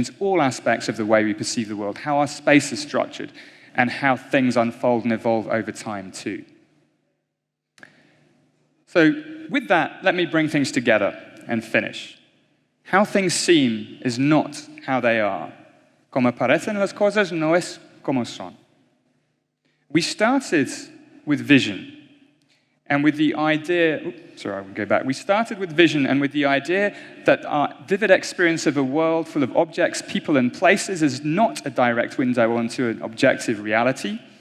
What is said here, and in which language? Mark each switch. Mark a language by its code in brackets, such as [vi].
[en] It's all aspects of the way we perceive the world, how our space is structured, and how things unfold and evolve over time too. So with that, let me bring things together and finish. How things seem is not how they are. [es] Como parecen las cosas no es como son. [en] We started with vision, and with the idea, we started with vision and with the idea that our vivid experience of a world full of objects, people, and places is not a direct window onto an objective reality.